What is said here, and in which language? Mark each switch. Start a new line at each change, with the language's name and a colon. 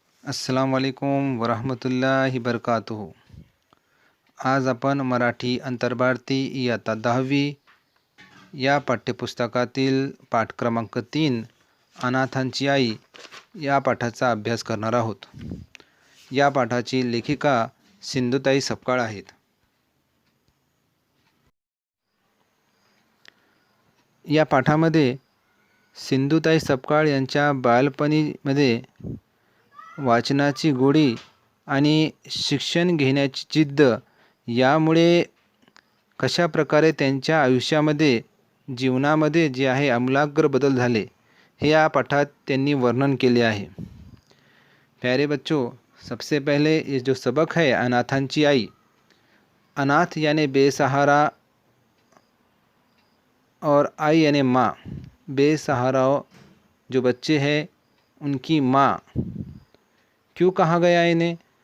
Hindi: अस्सलाम वालेकुम वरहमतुल्लाहि बरकातुहू।
Marathi: आज आपण मराठी अंतर्भारती इयत्ता 10वी या पाठ्यपुस्तकातील पाठ क्रमांक 3 अनाथांची आई या पाठाचा अभ्यास करणार आहोत। या पाठाची लेखिका सिंधुताई सपकाळ आहेत। या पाठामध्ये सिंधुताई सपकाळ यांच्या बालपणीमध्ये वाचनाची गोडी आणि शिक्षण घेण्याची जिद्द यामुळे कशा प्रकारे त्यांच्या आयुष्यामध्ये जीवनामध्ये जे आहे आमूलाग्र बदल झाले हे या पाठात त्यांनी वर्णन केले आहे।
Hindi: प्यारे बच्चों, सबसे पहले ये जो सबक है अनाथांची आई, अनाथ यानी बेसहारा और आई यानी माँ। बेसहारा जो बच्चे हैं उनकी माँ क्यों कहा गया इन्हें?